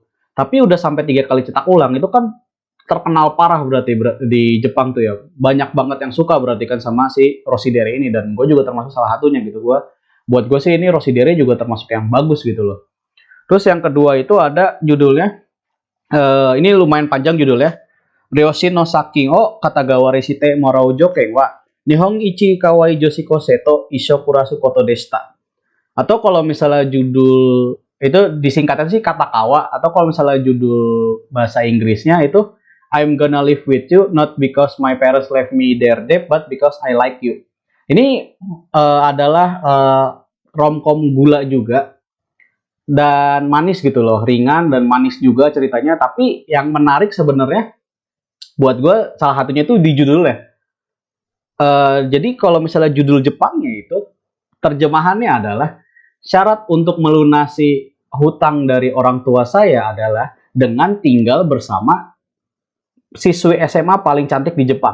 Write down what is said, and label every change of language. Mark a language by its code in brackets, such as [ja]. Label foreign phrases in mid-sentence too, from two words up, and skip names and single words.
[id] Tapi udah sampai 3 kali cetak ulang, itu kan terkenal parah berarti di Jepang tuh ya. Banyak banget yang suka berarti kan sama si Rossidere ini, dan gue juga termasuk salah satunya gitu. Buat gue sih ini Rossidere juga termasuk yang bagus gitu loh. Terus yang kedua itu ada judulnya, ini lumayan panjang judulnya. Ryoshi no Sakin o Katagawa Reshite Morau Joken wa Nihon Ichi Kawai Joshiko Seto Isho Kurasu Koto Deshita. Atau kalau misalnya judul itu disingkatan sih Katakawa, atau kalau misalnya judul bahasa Inggrisnya itu I'm gonna live with you not because my parents left me there dead but because I like you. Ini adalah romcom gula juga dan manis gitu loh, ringan dan manis juga ceritanya. Tapi yang menarik sebenarnya buat gue salah satunya itu di judulnya. Jadi kalau misalnya judul Jepangnya itu terjemahannya adalah syarat untuk melunasi hutang dari orang tua saya adalah dengan tinggal bersama siswi SMA paling cantik di Jepang.